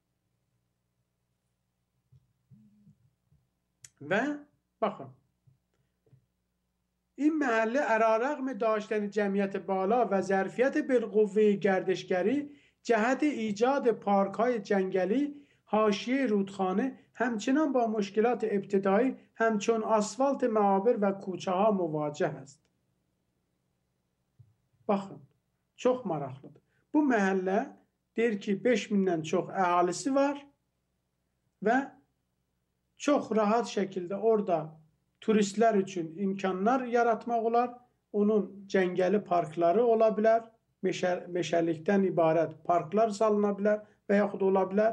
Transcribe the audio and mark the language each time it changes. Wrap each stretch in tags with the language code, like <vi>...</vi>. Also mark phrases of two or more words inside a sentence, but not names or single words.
<fa>و bakın این محله علیرغم داشتن جمعیت بالا و ظرفیت بالقوه گردشگری جهت ایجاد پارک‌های جنگلی حاشیه رودخانه همچنان با مشکلات ابتدایی همچون آسفالت معابر و کوچه‌ها مواجه است.</fa> <az>Baxın, çox maraqlıdır. Bu məhəllə deyir ki 5000-dən çox əhalisi var və çox rahat şəkildə orada turistlər üçün imkanlar yaratmaq olar. Onun cəngəli parkları ola bilər, meşəlikdən ibarət parklar salına bilər və yaxud ola bilər.</az>